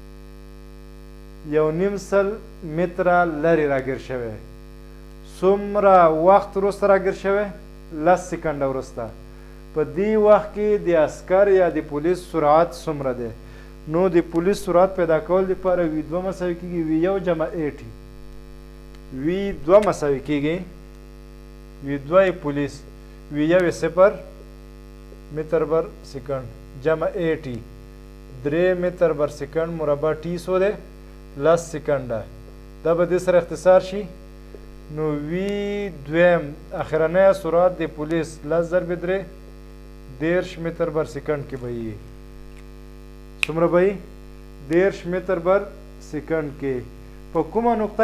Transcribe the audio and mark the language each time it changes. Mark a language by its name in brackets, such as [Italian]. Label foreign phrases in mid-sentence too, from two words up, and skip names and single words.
[Pashto] 1.5 سل متره لرې راګیر شوی څومره وخت وروسته راګیر شوی 10 سکنډه وروسته په دې وخت کې د عسکر یا د پولیس سرعت څومره دی نو د پولیس سرعت پیدا کول لپاره V2 مساوي کېږي V1 جمع AT V2 مساوي کېږي V2 پولیس V1 صفر متر بر سکند جمع AT 3 متر بر سکند مربع T سو دی 10 سکنډه دا به دې سره اختصار شي نو V2 اخرنی سرعت د پولیس 10 ضرب 3 10 متر بر سکند کې به وي څومره به وي 10 متر بر سکند کې په کومه نقطه